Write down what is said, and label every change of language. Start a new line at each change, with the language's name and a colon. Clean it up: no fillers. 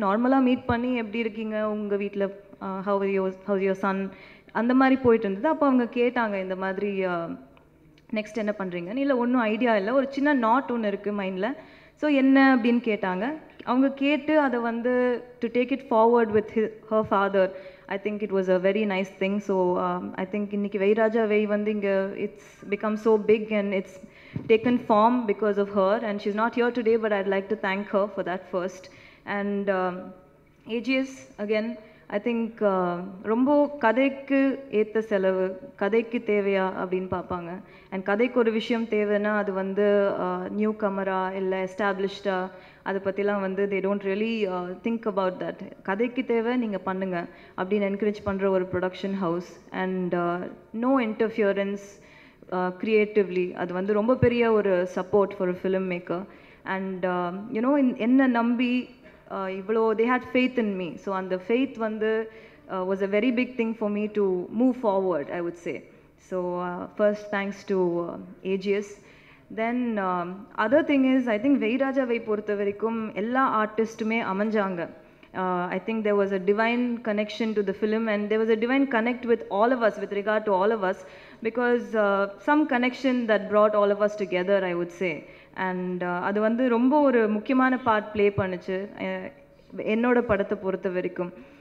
Tamil: நார்மலாக மீட் பண்ணி எப்படி இருக்கீங்க, உங்கள் வீட்டில்
English: how your son,
Tamil: அந்த மாதிரி போயிட்டு இருந்தது. அப்போ அவங்க கேட்டாங்க இந்த மாதிரி நெக்ஸ்ட் என்ன பண்ணுறீங்கன்னு. இல்லை ஒன்றும் ஐடியா இல்லை, ஒரு சின்ன நாட் ஒன்று இருக்குது மைண்டில். ஸோ என்ன அப்படின்னு கேட்டாங்க. அவங்க கேட்டு அதை வந்து
English: To take it forward with her father, I think it was a very nice thing. So I think
Tamil: இன்னைக்கு வைராஜாவை வந்து இங்கே
English: it's become so big and it's taken form because of her, and she's not here today, but I'd like to thank her for that first. And AGS again, I think
Tamil: ரொம்ப கதைக்கு ஏற்ற செலவு, கதைக்கு தேவையா அப்படின்னு பார்ப்பாங்க. அண்ட் கதைக்கு ஒரு விஷயம் தேவைன்னா அது வந்து நியூ கமரா இல்லை எஸ்டாப்ளிஷ்டா, அதை பற்றிலாம் வந்து
English: They don't really think about that.
Tamil: கதைக்கு தேவை நீங்கள் பண்ணுங்க அப்படின்னு என்கரேஜ் பண்ணுற ஒரு production house. And no interference creatively, அது வந்து ரொம்ப பெரிய ஒரு support for film maker.
English: and you know
Tamil: என்ன நம்பி இவ்வளோ
English: they had faith in me. So and the faith வந்து was a very big thing for me to move forward, I would say. So first thanks to AGS. Then other thing is, I think வைராஜாவை
Tamil: பொறுத்த வரைக்கும் எல்லா ஆர்டிஸ்ட்டுமே அமைஞ்சாங்க.
English: I think there was a divine connection to the film, and there was a divine connect with all of us, with regard to all of us, because some connection that brought all of us together, I would say.
Tamil: And அது வந்து ரொம்ப ஒரு முக்கியமான part play பண்ணுச்சு என்னோட படத்தை பொறுத்த வரைக்கும்.